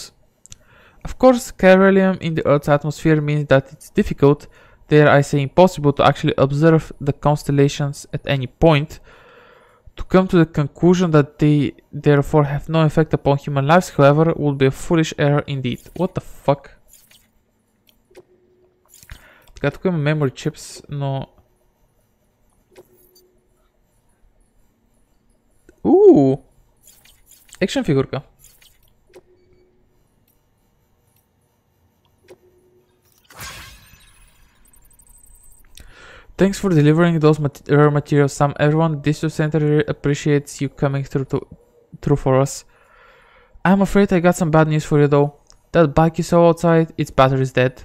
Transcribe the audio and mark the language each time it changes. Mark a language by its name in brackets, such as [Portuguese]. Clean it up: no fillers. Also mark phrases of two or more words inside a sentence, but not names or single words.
[English] Of course, chiralium in the Earth's atmosphere means that it's difficult, dare I say impossible, to actually observe the constellations at any point. To come to the conclusion that they therefore have no effect upon human lives, however, would be a foolish error indeed. What the fuck? [Bulgarian] Така, тук има [English] memory chips, [Bulgarian] но... Екшен фигурка. [English] Thanks for delivering those rare materials, Sam. Everyone at District Center appreciates you coming through for us. I'm afraid I got some bad news for you though. That bike you saw outside, its battery is dead.